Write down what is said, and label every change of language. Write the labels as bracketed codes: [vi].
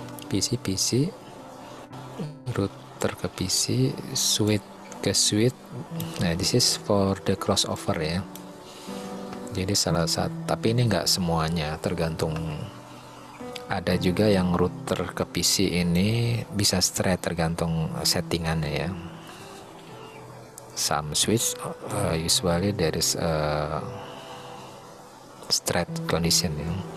[id] PC, router ke PC, switch ke switch. [en] Nah, this is for the crossover ya. [id] Jadi salah satu, tapi ini enggak semuanya, tergantung. Ada juga yang router ke PC ini bisa straight, tergantung settingannya ya. [en] Some switch usually there is a straight condition ya.